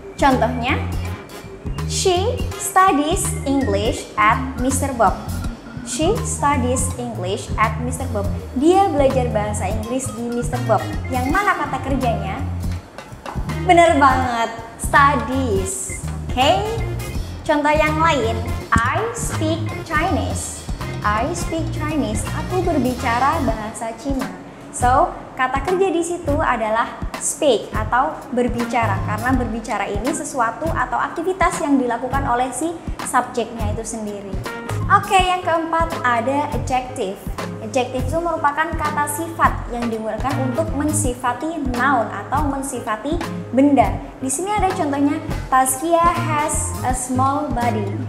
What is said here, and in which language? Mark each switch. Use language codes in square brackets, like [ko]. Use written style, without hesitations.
[id] Contohnya, [en] she studies English at Mr. Bob. She studies English at Mr. Bob. [id] Dia belajar bahasa Inggris di Mr. Bob. Yang mana kata kerjanya? Bener banget, studies. Oke. Contoh yang lain, [en] I speak Chinese. I speak Chinese. [id] Aku berbicara bahasa Cina. So, kata kerja di situ adalah speak atau berbicara, karena berbicara ini sesuatu atau aktivitas yang dilakukan oleh si subjeknya itu sendiri. Oke, yang keempat ada adjective. Adjective itu merupakan kata sifat yang digunakan untuk mensifati noun atau mensifati benda. Di sini ada contohnya, [en] Taskia has a small body.